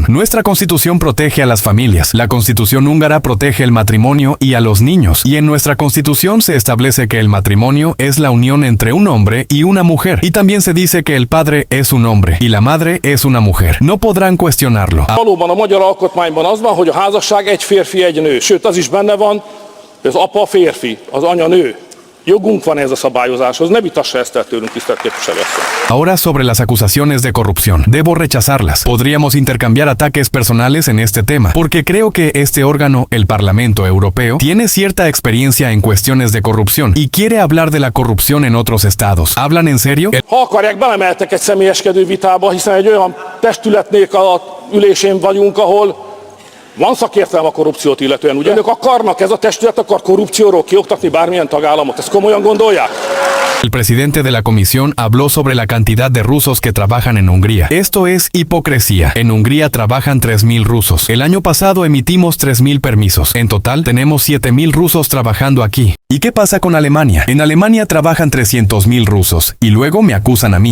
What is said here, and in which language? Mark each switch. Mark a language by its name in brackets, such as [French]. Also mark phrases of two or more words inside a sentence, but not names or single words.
[Spanish] Nuestra constitución protege a las familias. La constitución húngara protege el matrimonio y a los niños. Y en nuestra constitución se establece que el matrimonio es la unión entre un hombre y una mujer. Y también se dice que el padre es un hombre y la madre es una mujer. No podrán cuestionarlo. [Hungarian] Valóban a magyar alkotmányban az van, hogy a házasság egy férfi, egy nő. Sőt, az is benne van, hogy az apa férfi, az anya nő. Jogunk van ez a szabályozáshoz, ne vitassa ezt el tőlünk, tisztelt képviselőasszony. [Spanish] Ahora sobre las acusaciones de corrupción. Debo rechazarlas. Podríamos intercambiar ataques personales en este tema, porque creo que este órgano, el Parlamento Europeo, tiene cierta experiencia en cuestiones de corrupción y quiere hablar de la corrupción en otros estados. ¿Hablan en serio? [Hungarian] Ha akarják, belemeltek egy személyeskedő vitába, hiszen egy olyan testületnék a ülésén vagyunk, ahol van szakértelem a korrupciót illetően, ugye? Önök akarnak, ez a testület akar korrupcióról kioktatni bármilyen tagállamot? Ezt komolyan gondolják? [Spanish] El presidente de la comisión habló sobre la cantidad de rusos que trabajan en Hungría. Esto es hipocresía. En Hungría trabajan 3.000 rusos. El año pasado emitimos 3.000 permisos. En total tenemos 7.000 rusos trabajando aquí. ¿Y qué pasa con Alemania? En Alemania trabajan 300.000 rusos y luego me acusan a mí.